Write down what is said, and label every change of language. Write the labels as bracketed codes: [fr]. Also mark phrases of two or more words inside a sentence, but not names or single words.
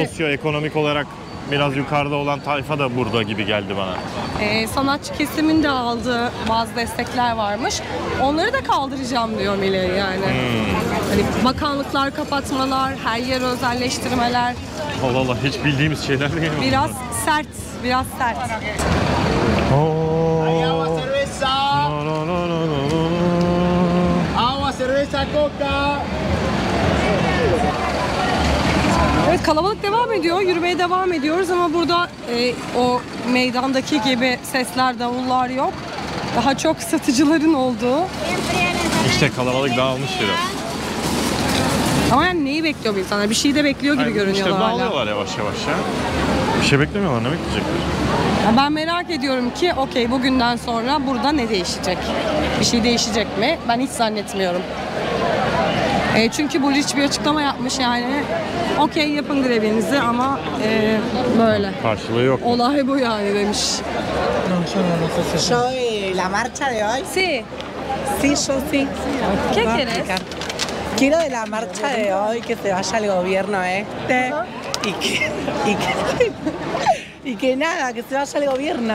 [tr] sosyoekonomik olarak biraz yukarıda olan tayfa da burada gibi geldi bana. sanatçı kesimin de aldığı bazı destekler varmış. Onları da kaldıracağım diyor Milei yani. Hani bakanlıklar kapatmalar, her yer özelleştirmeler. Allah Allah hiç bildiğimiz şeyler değil mi? Biraz sert, biraz sert. Oh. [es] cerveza. No, no, no, no, no, no. Agua, cerveza, coca. [tr] Evet kalabalık devam ediyor, yürümeye devam ediyoruz ama burada o meydandaki gibi sesler, davullar yok. Daha çok satıcıların olduğu. İşte kalabalık dağılmış biraz. Ama yani neyi bekliyor bu insanlar? Bir şey de bekliyor gibi görünüyorlar İşte hala. dağılıyorlar yavaş yavaş ya. Bir şey beklemiyorlar, ne bekleyecekler? Ya ben merak ediyorum ki okey bugünden sonra burada ne değişecek? Bir şey değişecek mi? Ben hiç zannetmiyorum. Çünkü Buric bir açıklama yapmış yani. Okey yapın grevinizi ama böyle. Karşılığı yok. Olay bu yani demiş. [es] Yo la marcha de hoy. Sí. Sí, yo sí. ¿Qué Puedo quieres? explicar. Quiero de la marcha de hoy que se vaya el gobierno este y que nada, que se vaya el gobierno.